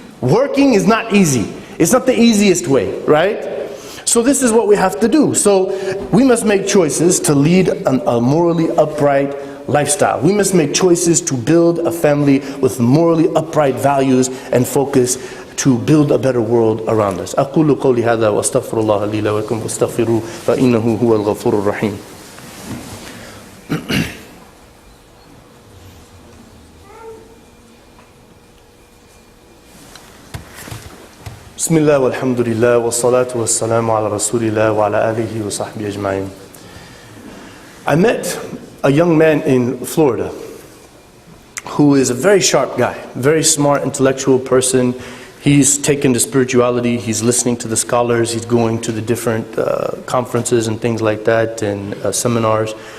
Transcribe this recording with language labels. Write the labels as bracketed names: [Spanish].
[English] Working is not easy. It's not the easiest way, right? So this is what we have to do. So we must make choices to lead a morally upright lifestyle. We must make choices to build a family with morally upright values and focus to build a better world around us. [Arabic] أقول قولي هذا وأستغفر الله لي ولكم فاستغفروه فإنه هو الغفور الرحيم. بسم الله والحمد لله والصلاة والسلام على رسول الله وعلى آله وصحبه أجمعين. [English] I met a young man in Florida who is a very sharp guy, very smart, intellectual person. He's taken to spirituality, he's listening to the scholars, he's going to the different conferences and things like that, and seminars.